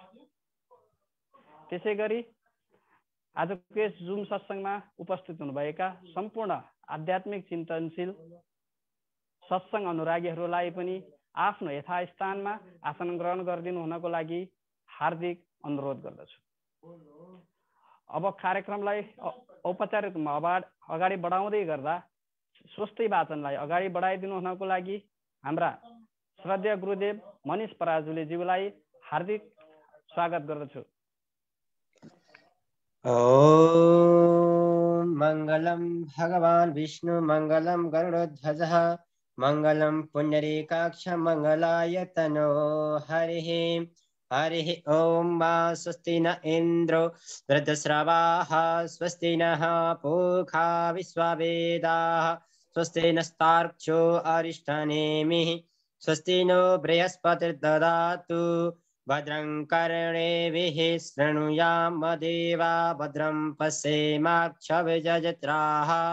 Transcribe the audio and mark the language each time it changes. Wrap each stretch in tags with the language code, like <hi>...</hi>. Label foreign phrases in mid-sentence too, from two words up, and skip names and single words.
<ne>त्यसैगरी आजको यस जुम सत्संगमा उपस्थित हुनुभएका सम्पूर्ण आध्यात्मिक चिन्तनशील सत्संग अनुरागीहरूलाई पनि आफ्नो यथास्थानमा आसन ग्रहण गरिदिनु हुनको लागि हार्दिक अनुरोध गर्दछु। अब कार्यक्रमलाई औपचारिक रूपमा अगाडि बढाउँदै गर्दा स्वस्ति वाचनलाई अगाडि बढाइदिनु हुनको लागि हाम्रा श्रद्धेय गुरुदेव मनिष पराजुलीज्यूलाई हार्दिक स्वागत गर्दछु।</ne> <sa>ओम मंगलम भगवान विष्णु मंगलम गरुड़ध्वजः मंगलम पुंडरीकाक्ष मंगलाय तनो हरिः हरिः ओम मा स्वस्ति न इंद्रो वृद्धश्रवाः स्वस्ति नः पूषा विश्ववेदाः स्वस्ति नस्तार्क्ष्यो अरिष्टनेमिः स्वस्ति नो बृहस्पतिर्ददातु भद्रं कर्णेभिः शृणुयाम देवा भद्रं पश्येमाक्षभिजत्राः</sa>